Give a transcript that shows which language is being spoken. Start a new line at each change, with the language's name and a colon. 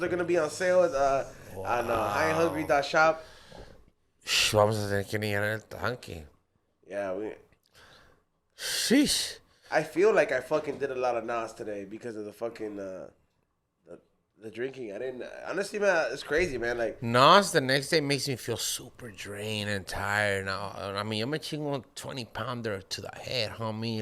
English: They're gonna be on sale at on highandhungry.shop.
Spanish: Vamos a tener que llenar el tanque.
English: Yeah, Sheesh. I feel like I fucking did a lot of Nas today because of the fucking the drinking. I didn't honestly, man. It's crazy, man. Like Nas the next day makes me feel super drained and tired. Now, I mean, I'm a chingon 20-pounder to the head, homie.